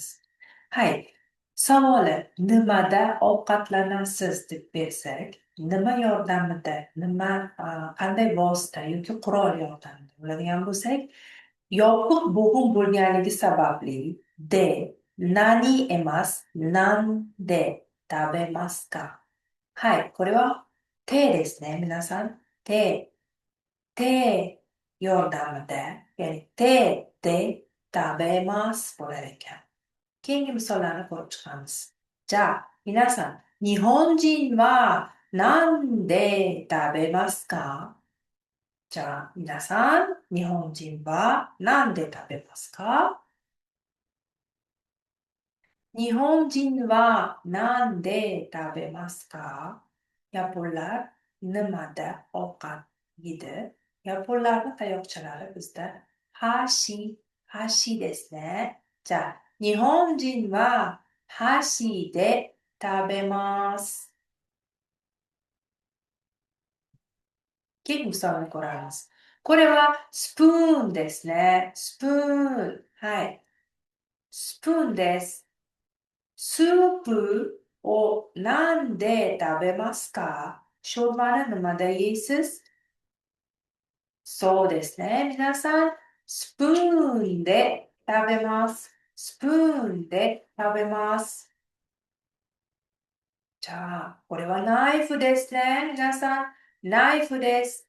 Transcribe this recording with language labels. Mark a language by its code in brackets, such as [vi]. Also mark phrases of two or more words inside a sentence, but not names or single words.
[uz] Savoli nimada ovqatlanasiz deb bersak, nima yordamida, qanday vosita yoki qurol yordamida bo'ladigan bo'lsak, yopiq bo'g'im bo'lganligi sababli D nani emas, [ja] 何で食べますか? Koれは手ですね、皆さん。 [uz] 手 yordamida, ya'ni [ja] 手で食べます [uz] bo'lar ekan. Keyingi misollarni ko'rib chiqamiz. [ja] じゃ、皆さん、日本人は何で食べますか? じゃ、皆さん、日本人は何で食べますか? 日本人は何で食べますか? [uz] Yaponlar nimada ovqat yedi? Yaponlarning tayoqchalari bizda [ja] 箸ですね. じゃ、日本人は箸で食べます. [uz] Keyingi misolni ko'ramiz. [ja] これはスプーンですね。スプーン。スプーンです。スープをなんで食べますか? [uz] Sho'rvani nimada yeysiz? [ja] そうですね。皆さん、スプーンで食べます。スプーンで食べます。じゃあ、これはナイフですね。皆さん、ナイフです。